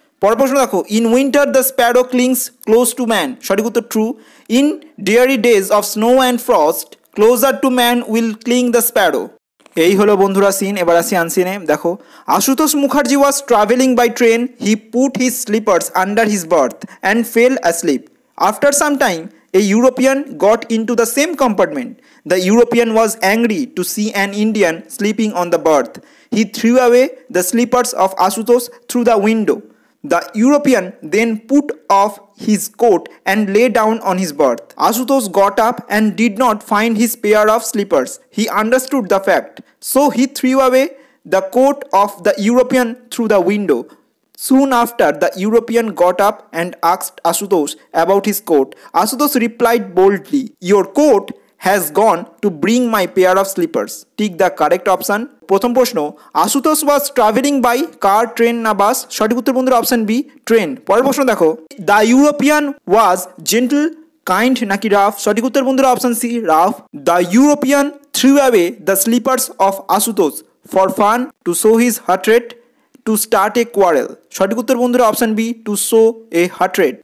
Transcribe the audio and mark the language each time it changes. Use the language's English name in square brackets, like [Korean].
[Bangla] পরের প্রশ্ন দেখো, [English] in winter the sparrow clings close to man, [Bangla] সঠিক উত্তর [English] True. In dreary days of snow and frost closer to man will cling the sparrow. [Bangla] এই হলো বন্ধুরা সিন। এবার আসি আনসিনে। দেখো, [English] Ashutosh Mukherjee was travelling by train, he put his slippers under his berth and fell asleep. After some time a European got into the same compartment. The European was angry to see an Indian sleeping on the berth. He threw away the slippers of Ashutosh through the window. The European then put off his coat and lay down on his berth. Ashutosh got up and did not find his pair of slippers. He understood the fact, so he threw away the coat of the European through the window. Soon after, the European got up and asked Ashutosh about his coat. Ashutosh replied boldly, "Your coat has gone to bring my pair of slippers." Tick the correct option. [Bangla] প্রথম প্রশ্ন, [English] Ashutosh was travelling by car, train [Bangla] না [English] bus, [Bangla] সঠিক উত্তর বন্ধুরা [English] Option B train. [Bangla] পরের প্রশ্ন দেখো, [English] the European was gentle kind [Bangla] নাকি [English] rough, [Bangla] সঠিক উত্তর বন্ধুরা [English] Option C rough. The European threw away the slippers of Ashutosh for fun to show his hatred to start a quarrel, [Bangla] সঠিক উত্তর বন্ধুরা [English] Option B to show a hatred.